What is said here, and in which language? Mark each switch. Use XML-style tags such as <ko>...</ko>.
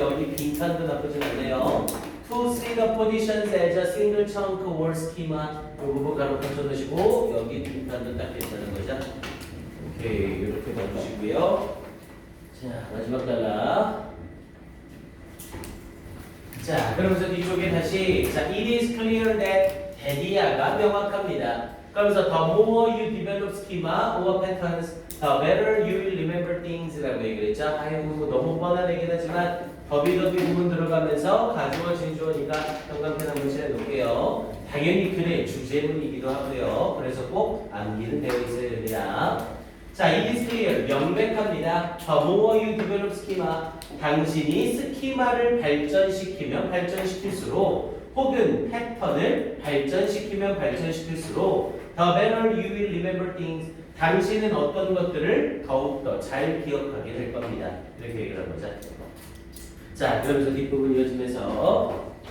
<ko>여기 빈칸도 나쁘진 않네요.</ko> <en>To see the positions as a single chunk or schema</en> <ko>이 부분 가로 하나 써놓으시고 여기 빈칸도 딱 괜찮은 거죠? 오케이, 이렇게 넣어주시고요. 자, 마지막 단락. 자, 그러면서 뒤쪽에 다시 자,</ko> <en>it is clear that</en> <ko>대디아가 명확합니다.</ko> <en>그러면서 the more you develop schema or patterns, the better you will remember things라고</en> <ko>얘기를 했죠. 아이고 너무 뻔한 얘기긴 하지만 더비더비 부분 들어가면서 가주어 진주어니까 형광펜 한번 칠해놓을게요. 당연히 글의 주제문이기도 하고요. 그래서 꼭 암기는 되어 있어야 됩니다.</ko> <en>자, it is clear,</en> <ko>명백합니다.</ko> <en>The more you develop schema,</en> <ko>당신이 스키마를 발전시키면 발전시킬수록 혹은 패턴을 발전시키면 발전시킬수록</ko> <en>the better you will remember things</en> <ko>당신은 어떤 것들을 더욱더 잘 기억하게 될 겁니다. 이렇게 얘기를 한 거죠. 자, 그러면서 뒷부분 이어지면서</ko>